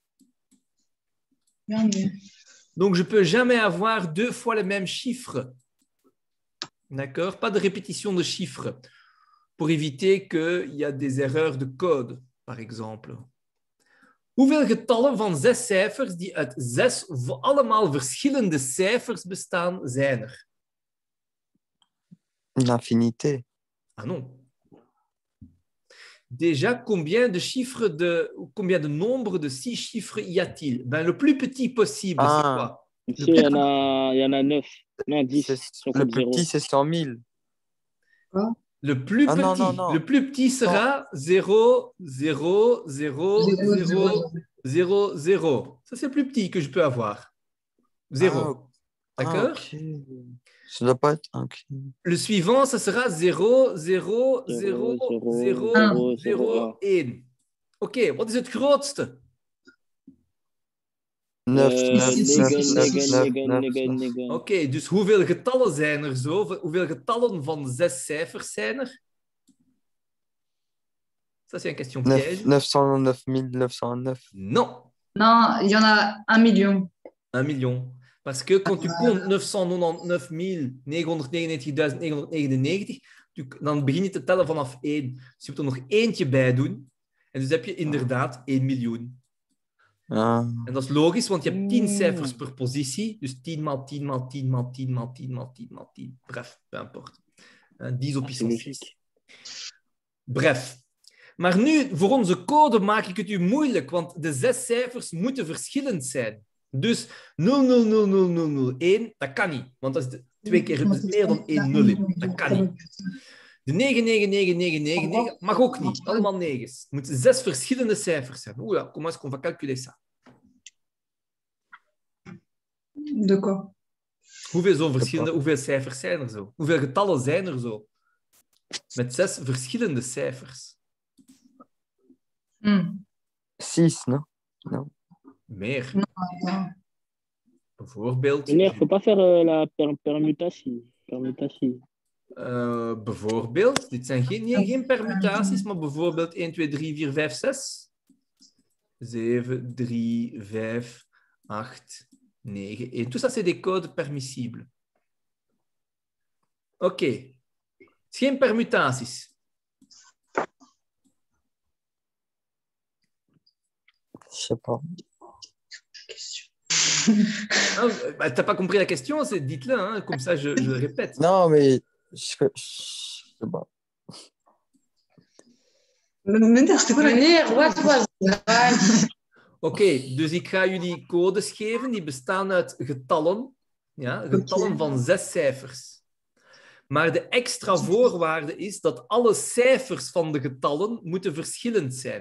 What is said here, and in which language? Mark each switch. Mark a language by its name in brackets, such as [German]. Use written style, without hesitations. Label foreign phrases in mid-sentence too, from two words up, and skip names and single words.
[Dutch] Ja, nee. [French] Donc, je ne peux jamais avoir 2 fois le même chiffre. D'accord? Pas de répétition de chiffres pour éviter qu'il y a des erreurs de code, par exemple. [Dutch] Hoeveel getallen van 6 cijfers die uit 6 allemaal verschillende cijfers bestaan, zijn er? [French] Une infinité. Ah non. Déjà, combien de nombres de 6 chiffres y a-t-il? Ben, le plus petit possible, c'est quoi? Ici, il y en a 9. Non, 10. Le plus petit, c'est 100 000. Le plus petit, non. Le plus petit sera 0, 0, 0, 0, 0, 0. Ça, c'est le plus petit que je peux avoir. 0. D'accord? Okay. Ça doit pas être... Okay. Le suivant, ça sera 0, 0, 0, 0, 0, 1. [Dutch] Oké, wat is het grootste? 9. Oké, dus hoeveel getallen zijn er zo? Hoeveel getallen van 6 cijfers zijn er? [French] Ça, c'est une question piège. 909 909. Non. Non, il y en a 1 million. 1 million. Parce que quand tu comptes 999 999.999, [Dutch] dan begin je te tellen vanaf 1. Dus je moet er nog eentje bij doen. En dus heb je inderdaad 1 miljoen. En dat is logisch, want je hebt 10 cijfers per positie. Dus 10 maal 10 maal 10 maal 10 maal 10 maal 10 maal 10. [French] Bref, peu importe. 10 op puissance 6. Bref. [Dutch] Maar nu, voor onze code maak ik het u moeilijk, want de 6 cijfers moeten verschillend zijn. Dus 0000001, dat kan niet, want dat is 2 keer meer dan 1 0 in. Dat kan niet. De 99999 mag ook niet, allemaal 9's. Het moeten 6 verschillende cijfers zijn. Oeh, [French] comment est-ce qu'on va calculer ça? De quoi? [Dutch] Hoeveel cijfers zijn er zo? Hoeveel getallen zijn er zo? Met 6 verschillende cijfers. [French] 6, non? [Dutch] Meer. [French] Non. [Dutch] Bijvoorbeeld... [French] Il ne faut pas faire la permutation. [Dutch] Bijvoorbeeld, dit zijn geen permutaties, maar bijvoorbeeld 1, 2, 3, 4, 5, 6. 7, 3, 5, 8, 9, 1. [French] Tout ça, c'est des codes permissibles. [Dutch] Oké. Het is geen permutaties. [French] Je sais pas. T'as pas compris la question? Dites-le, hein, comme ça je le répète. Non, mais je sais pas. Meneer, c'était quoi la [Dutch] Meneer, wat was dat? Oké, dus ik ga jullie codes geven. Die bestaan uit getallen. Ja, getallen van 6 cijfers. Maar de extra voorwaarde is dat alle cijfers van de getallen moeten verschillend zijn.